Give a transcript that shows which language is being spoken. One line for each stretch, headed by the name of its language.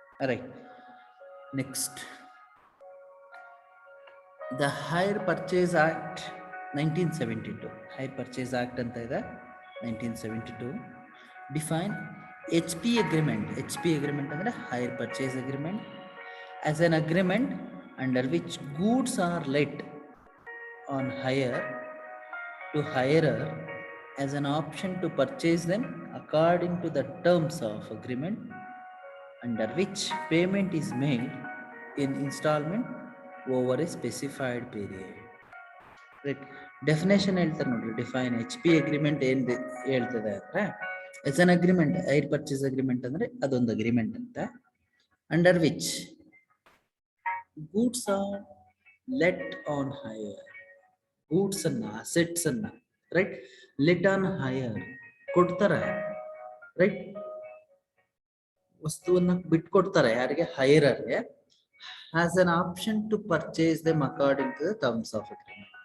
English: Right. Next, the hire purchase act 1972, hire purchase act
Kannada: ಅಂತ ಇದೆ
English: 1972, define HP agreement. HP agreement ಅಂದ್ರೆ hire purchase agreement as an agreement under which goods are let on hire to hirer as an option to purchase them according to the terms of agreement, under which payment is made in installment over a specified period.
Kannada: Right. Definition ಹೇಳ್ತಾರೆ ನೋಡ್ರಿ.
English: define HP agreement
Kannada: ಏನ್ ಹೇಳ್ತದೆ ಅಂದ್ರೆ,
English: as an agreement,
Kannada: hire purchase agreement ಅಂದ್ರೆ ಅದೊಂದು agreement ಅಂತ,
English: under which goods are let on hire, goods ಅನ್ನ, assets ಅನ್ನ, right, let on hire ಕೊಡ್ತಾರೆ, right,
Kannada: ವಸ್ತುವನ್ನ ಬಿಟ್ಕೊಡ್ತಾರೆ ಯಾರಿಗೆ,
English: ಹೈರರ್ಗೆ, has an option to purchase them according to the terms of agreement.